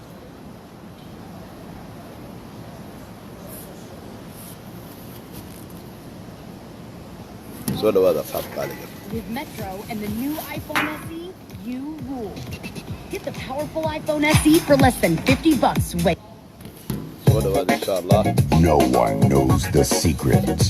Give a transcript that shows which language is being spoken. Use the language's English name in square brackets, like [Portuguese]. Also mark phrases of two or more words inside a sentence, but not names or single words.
[Somali] soo dhawaada asxaab qaaliga [English] With Metro and the new iPhone SE, you rule. Get the powerful iPhone SE for less than $50. Wait. [Somali] soo dhawaada insha Allah. [English] No one knows the secret.